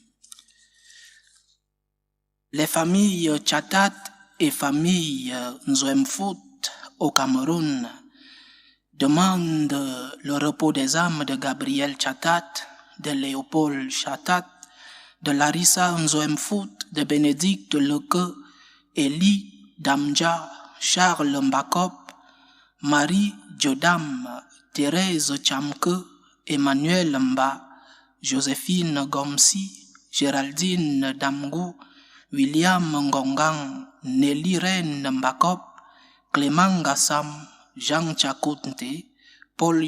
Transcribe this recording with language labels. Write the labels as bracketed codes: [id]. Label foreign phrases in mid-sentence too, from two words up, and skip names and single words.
[fr] Les familles Chatat et famille Nzouemfout au Cameroun demandent le repos des âmes de Gabriel Chatat, de Léopold Chatat, de Larissa Nzouemfout, de Bénédicte Leke, Elie Damja, Charles Mbakop, Marie Jodam, Thérèse Chamke, Emmanuel Mba, Joséphine Gomsi, Géraldine Damgou, William Ngongang, Nelly Reine Mbakop, Clément Gassam, Jean Chakounte, Paul